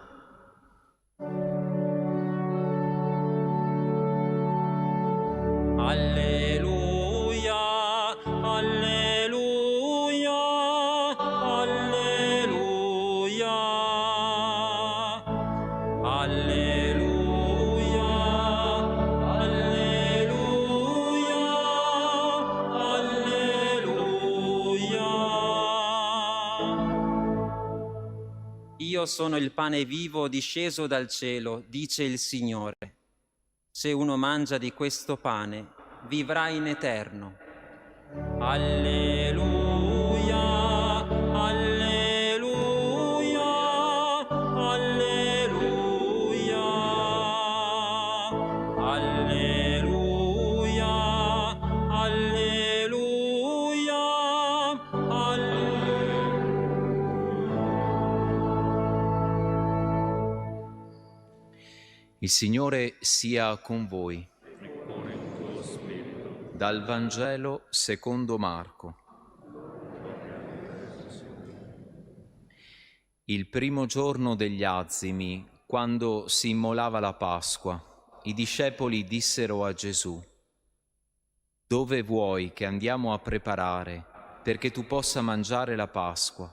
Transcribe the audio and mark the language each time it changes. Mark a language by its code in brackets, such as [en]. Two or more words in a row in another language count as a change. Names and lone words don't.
[it] Alleluia, alleluia, alleluia, alleluia, alleluia, alleluia. Io sono il pane vivo disceso dal cielo, dice il Signore. Se uno mangia di questo pane, vivrà in eterno. Alleluia, alleluia, alleluia, alleluia, alleluia, alleluia. Il Signore sia con voi. Dal Vangelo secondo Marco. Il primo giorno degli Azimi, quando si immolava la Pasqua, i discepoli dissero a Gesù: «Dove vuoi che andiamo a preparare perché tu possa mangiare la Pasqua?»